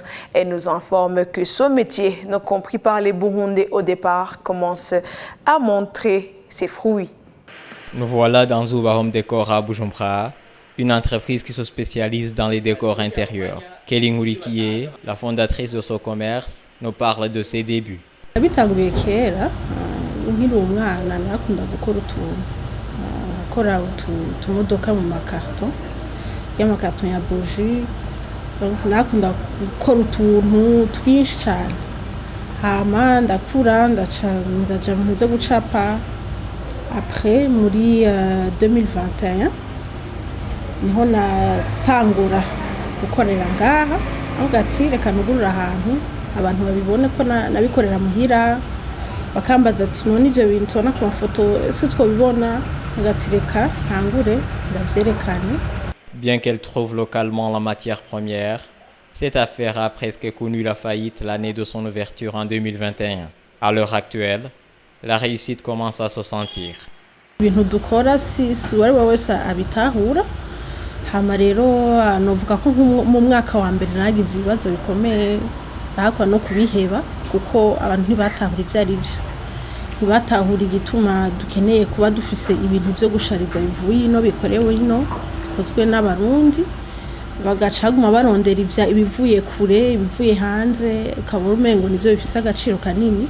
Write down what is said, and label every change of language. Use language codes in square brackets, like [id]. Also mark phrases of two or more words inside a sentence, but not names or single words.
[fr] Elle nous informe que ce métier, non compris par les Burundais au départ, commence à montrer ses fruits. Nous voilà dans Zuba Home Décor à Bujumbura, une entreprise qui se spécialise dans les décors intérieurs. Kelly Nkurikiye, la fondatrice de ce commerce, nous parle de ses débuts. [rn] Nkiri umwana nakunda gukora utumodoka mu makarton ya bougie, nakunda gukora utuntu twinshi cyane, hama ndakura ndaja mu byo gucapa. Après muri 2021 niho natangura gukorera ngaha, avuga ati reka nugurura ahantu abantu babibone ko nabikorera muhira, bakambaza ati none ivyo bintu tubona ku mafoto ese twobibona, ngati reka ntangure ndavyerekane. [fr] Bien qu'elle trouve localement la matière première, cette affaire a presque connu la faillite l'année de son ouverture en 2021. À l'heure actuelle, la réussite commence à se sentir. [rn] Ibintu dukora si uwari wese abitahura, hama rero novuga ko mu mwaka wa mbere nagize ibibazo bikomeye, ahakwa no kubiheba kuko abantu ntibatahura ivyo ari byo, ntibatahura igituma dukeneye kuba dufise ibintu byo gushariza bivuye ino, bikorewe ino, bikozwe n'abarundi, bagacaguma barondera ibivuye kure, ibivuye hanze, ukabura umengo nivyo bifise agaciro kanini.